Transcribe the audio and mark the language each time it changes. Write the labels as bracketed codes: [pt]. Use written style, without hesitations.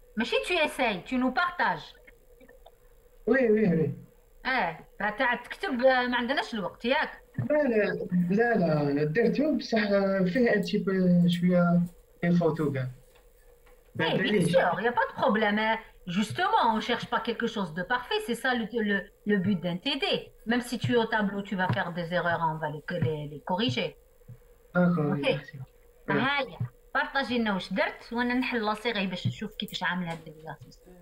[ar] ماشي [fr] tu essayes, tu nous partages. Oui. [ar] تاع تكتب ما عندناش الوقت ياك. لا درته بصح فيه ان تي بو شويه الفوتو كاع. [fr] Bien sûr, il n'y a pas de problème. Justement, on ne cherche pas quelque chose de parfait. C'est ça le but d'un TD. Même si tu es au tableau, tu vas faire des erreurs, on va les corriger. D'accord. [ar] هايا بارطاجي لنا واش درت وانا نحل لا سيري باش نشوف كيفاش عامل هاد ليكزارسيس.